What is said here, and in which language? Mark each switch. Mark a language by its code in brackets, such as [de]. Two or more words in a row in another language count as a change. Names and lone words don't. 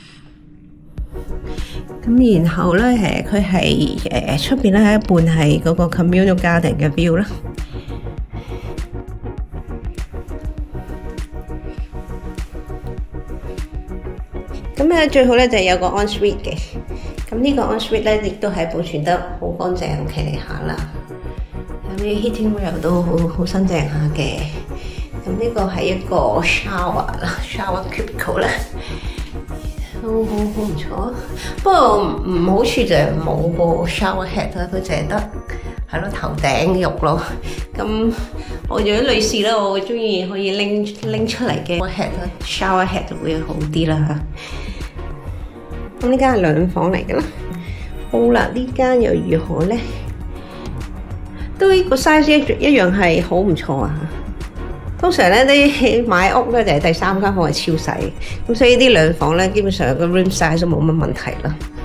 [yue] 咁然後咧，佢係出邊咧係一半係嗰個 [en] communal garden [yue] 嘅 view 啦。咁最好咧就係有個 ensuite 嘅。咁呢個 ensuite 咧亦都係保存得好乾淨，好企理下啦。有啲 [en] heating rail [yue] 都好新淨下嘅。咁呢個係一個 [en] shower cubicle [yue] 啦，都好唔錯。不過唔好處就係冇個 [en] shower head [yue] 啦，佢淨係得係咯頭頂浴咯。咁我如果女士咧，我中意可以拎出嚟嘅 [en] shower head [yue] 就會好啲啦。咁呢間係兩房嚟嘅啦。好啦，呢間又如何咧？都呢個 size 一樣係好唔錯啊！通常咧啲買屋咧就係第三間房係超細，咁所以呢兩房咧基本上個 [en] room size [yue] 都冇乜問題啦。